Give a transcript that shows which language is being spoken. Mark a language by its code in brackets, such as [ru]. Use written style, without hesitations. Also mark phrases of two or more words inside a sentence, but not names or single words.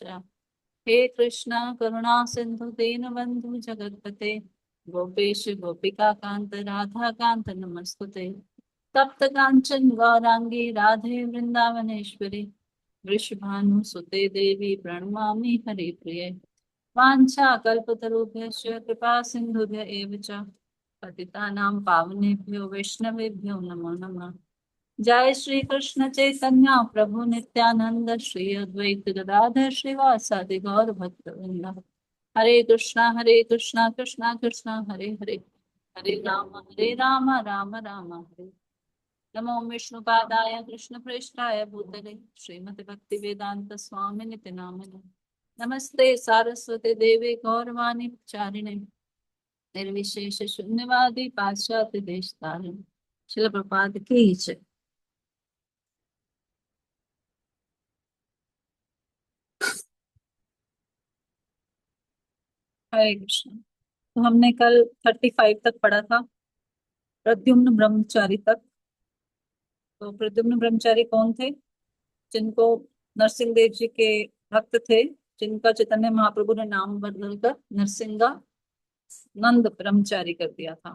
[sa] हे कृष्ण करुणा सिंधु दीनबंधु जगतपते गोपेश गोपिका कांत राधा कांत नमस्तुते तप्त कांचन गौरांगी राधे वृंदावनेश्वरी वृषभानुसुते देवी प्रणमामि हरिप्रिये वाञ्छाकल्पतरुभ्यश्च कृपा सिन्धुभ्य एव च पतितानां पावनेभ्यो वैष्णवेभ्यो नमो नमः। जय श्री कृष्ण चैतन्य प्रभु नित्यानंद श्री अद्वैत गदाधर श्रीवासादि गौर भक्तवृंद। हरे कृष्णा कृष्णा कृष्णा हरे हरे, हरे राम राम राम हरे। नमो विष्णुपादाय कृष्णप्रेष्ठाय भूतले श्रीमते भक्ति वेदांत स्वामी नित्य नामिने नमस्ते सारस्वते देवे गौरवाणी चारिणे निर्विशेष शून्यवादी पाश्चात्य देश तारिणे शिल प्रपाद की जय। हरे कृष्ण। [hi] तो हमने कल 35 तक पढ़ा था, प्रद्युम्न ब्रह्मचारी तक। तो प्रद्युम्न ब्रह्मचारी कौन थे? जिनको नरसिंह देव जी के भक्त थे, जिनका चैतन्य महाप्रभु ने नाम बदलकर नरसिंगा नंद ब्रह्मचारी कर दिया था।